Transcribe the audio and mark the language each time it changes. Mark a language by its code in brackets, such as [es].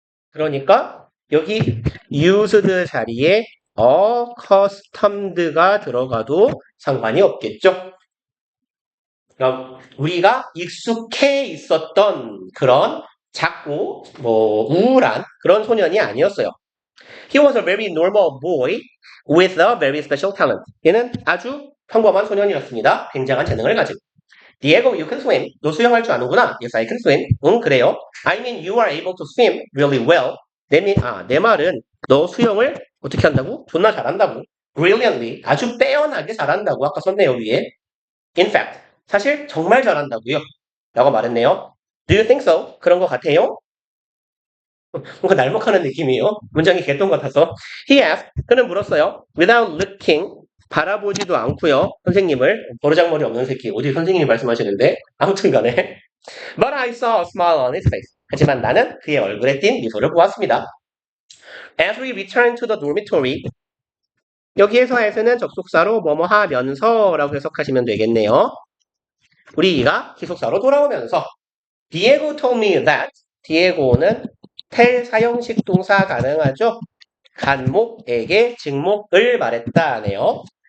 [ko] 그러니까 여기 used 자리에 accustomed가 들어가도 상관이 없겠죠. 그럼 우리가 익숙해 있었던 그런 작고 우울한 그런 소년이 아니었어요. [en] He was a very normal boy with a very special talent. [ko] 얘는 아주 평범한 소년이었습니다. 굉장한 재능을 가지고. [en] Diego, you can swim. [ko] 너 수영할 줄 아는구나. [en] Yes, I can swim. [ko] 응, 그래요. [en] I mean, you are able to swim really well. [ko] 내 말은 너 수영을 어떻게 한다고? 존나 잘한다고. Brilliantly. 아주 빼어나게 잘한다고. 아까 썼네요, 위에. [en] In fact. [ko] 사실 정말 잘한다고요. 라고 말했네요. [en] Do you think so? [ko] 그런 것 같아요? 뭔가 날먹하는 느낌이에요. 문장이 개똥 같아서. [en] He asked. [ko] 그는 물었어요. [en] Without looking. [ko] 바라보지도 않고요. 선생님을. 버르장머리 없는 새끼. 어디 선생님이 말씀하시는데. 아무튼 간에. [en] But I saw a smile on his face. [ko] 하지만 나는 그의 얼굴에 띈 미소를 보았습니다. [en] As we returned to the dormitory. [ko] 여기에서에서는 접속사로 뭐뭐 하면서라고 해석하시면 되겠네요. 우리가 기숙사로 돌아오면서 [en] Diego told me that [ko] Diego는 tell 사형식 동사 가능하죠? 간목에게 직목을 말했다네요.